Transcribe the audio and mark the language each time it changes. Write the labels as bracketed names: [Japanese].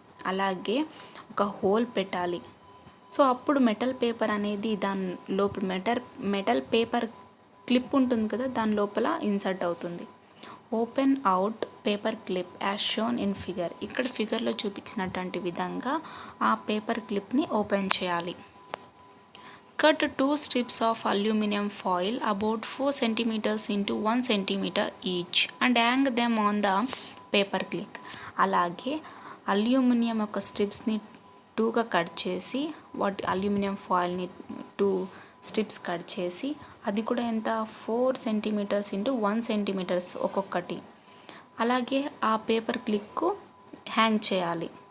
[Telugu] అలాగే ఒక హోల్ పెట్టాలి. సో అప్పుడు మెటల్ పేపర్ అనేది దాని లోపల మెటల్ పేపర్ క్లిప్ ఉంటుంది కదా, దాని లోపల ఇన్సర్ట్ అవుతుంది. [English] Open out paper clip as shown in figure. [Telugu] ఇక్కడ ఫిగర్లో చూపించినటువంటి విధంగా ఆ పేపర్ క్లిప్ని ఓపెన్ చేయాలి. [English] Cut 2 strips of aluminum foil about 4 centimeters into 1 centimeter each and hang them on the paper clip. [Telugu] అలాగే అల్యూమినియం యొక్క స్ట్రిప్స్ని 2గా కట్ చేసి అల్యూమినియం ఫాయిల్ని 2 స్ట్రిప్స్ కట్ చేసి అది కూడా ఎంత [English] 4 centimeters into 1 centimeters [Telugu] ఒక్కొక్కటి. అలాగే ఆ పేపర్ క్లిప్కు హ్యాంగ్ చేయాలి.